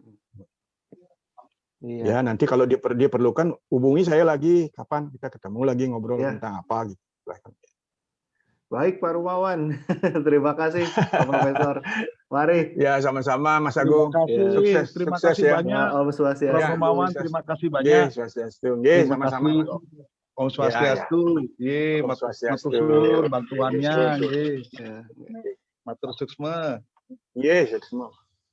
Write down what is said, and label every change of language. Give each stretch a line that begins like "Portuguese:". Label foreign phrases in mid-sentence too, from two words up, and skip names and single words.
Indonesian: Ya nanti kalau diperlukan hubungi saya lagi, kapan kita ketemu lagi ngobrol tentang apa gitu. Baik Pak Rumawan, terima kasih Pak Profesor. Mari. Ya sama-sama Mas Agung. Terima kasih banyak.
Balinese: Om Swastiastu.
Indonesian: Prof. Rumawan, terima kasih banyak. Sama-sama.
Balinese: Om Swastiastu.
Javanese: Matur suwun bantuannya.
Balinese: Matur suksma. Suksma.